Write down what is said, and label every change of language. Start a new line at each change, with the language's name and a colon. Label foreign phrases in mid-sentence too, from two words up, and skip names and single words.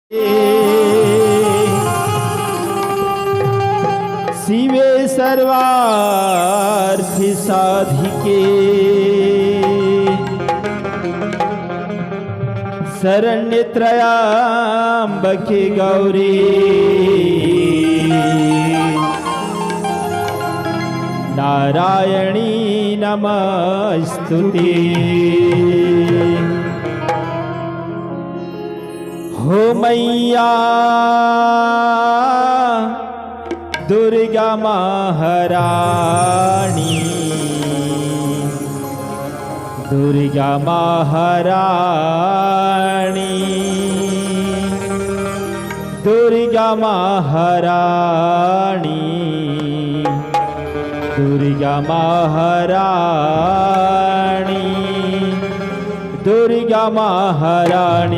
Sanskrit: शिवे सर्वार्थि साधिके शरण्ये त्र्यंबके गौरी नारायणी नमस्तुते।
Bhojpuri: हो मैया दुर्गा महारानी, दुर्गा महारानी, दुर्गा महारानी, दुर्गा महारानी, दुर्गा महारानी।